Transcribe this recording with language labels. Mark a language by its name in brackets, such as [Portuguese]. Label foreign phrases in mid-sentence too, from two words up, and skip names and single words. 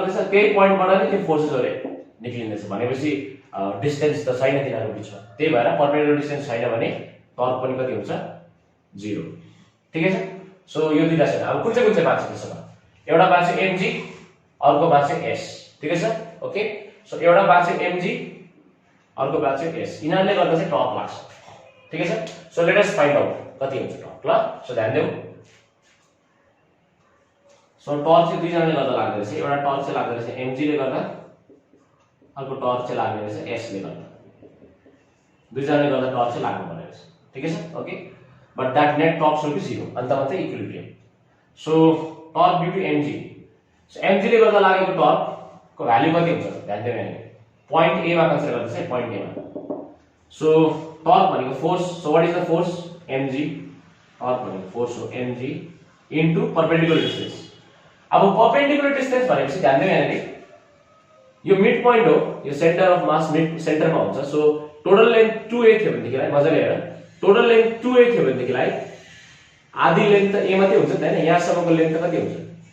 [Nepali] गर्दैछ त्यही पोइन्टबाट नै त्यो फोर्सेसहरु निक्लिँदैछ भनेपछि डिस्टेन्स त छैन तिनीहरु बीचमा त्यही भएर [English] perpendicular distance [Nepali] छैन भने टर्क पनि कति हुन्छ 0 [Hindi] ठीक है [Nepali] सो यो दुईटा छ अब कुन चाहिँ बाँच्छ त्यसमा एउटा बाँच्छ mg अर्को बाँच्छ s [Hindi] ठीक है सर [English] okay so [Nepali] एउटा बाँच्छ mg अर्को बाँच्छ s यिनीहरुले गर्दा चाहिँ टर्क लाग्छ [Hindi] ठीक है सर [English] so let us find out [Nepali] कति हुन्छ टर्क ल सो ध्यान देऊ सो टर्क चाहिँ दुई जनाले गर्दा लाग्दै रहेछ एउटा टर्क चाहिँ लाग्दै रहेछ mg ले गर्दा अर्को टर्क चाहिँ लाग्दै रहेछ s ले गर्दा दुई जनाले गर्दा टर्क चाहिँ लाग्नु पर्ने रहेछ [Hindi] ठीक है सर [English] okay but that net torque should [Nepali] बी 0 अन्तमा चाहिँ [English] equilibrium so torque due to mg [Nepali] सो mg ले गर्दा लागेको टर्क को भ्यालु कति हुन्छ ध्यान देऊ यहाँ [English] point A [Nepali] मा कन्सिडर गर्दैछ [English] point A [Nepali] मा सो टर्क भनेको फोर्स [English] so what is the force mg [Nepali] टर्क भनेको फोर्स हो mg इन्टु [English] perpendicular distance [Nepali] अब [English] perpendicular distance [Nepali] भनेपछि ध्यान देऊ यहाँ यो [English] mid point [Nepali] हो यो [English] centre of mass [Nepali] मिड सेन्टरमा हुन्छ [English] so total length 2a [Nepali] थियो भनेदेखिलाई मजाले हेर [English] total length 2a [Nepali] थियो भनेदेखिलाई आधी लेन्थ त a मात्रै हुन्छ नि हैन यहाँसम्मको लेन्थ त कति हुन्छ